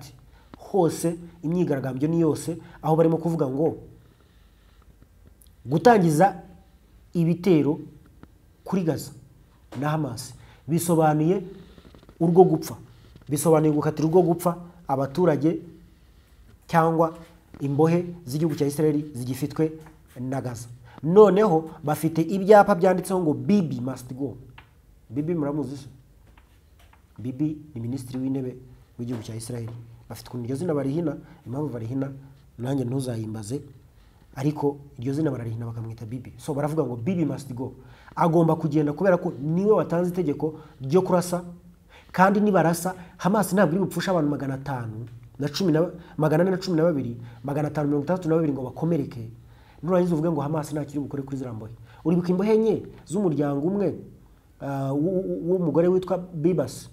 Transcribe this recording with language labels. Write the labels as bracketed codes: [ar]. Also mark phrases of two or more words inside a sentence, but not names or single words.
[rw] Hose imyigaragambyo ni yose, aho barimo kuvuga ngo gutangiza ibitero kuri Gaza na Hamas bisobanuye urwo gupfa, bisobanuye gukatira urwo gupfa abaturage cyangwa imbohe z'igihugu cya Israel zigifitwe na Gaza. Noneho bafite ibyapa byanditseho ngo Bibi [en] must go. [rw] Bibi muramuzi se? Bibi ni minisitiri w'intebe w'igihugu cya Israel. Bafite iryo zina barihina, impamvu barihina nanjye ntuzayimbaze, ariko iryo zina bararihina bakamwita Bibi. So baravuga ngo Bibi [en] must go, [rw] agomba kugenda kubera ko niwe watanze itegeko ryo kurasa, kandi nibarasa Hamas ntabwo iri bupfusha abantu 512 ngo bakomereke. Nurangiza uvuge ngo Hamas nta kiri bukore kuri ziramboye. Uribuka imbohe enye z'umuryango umwe w'umugore witwa Bibas.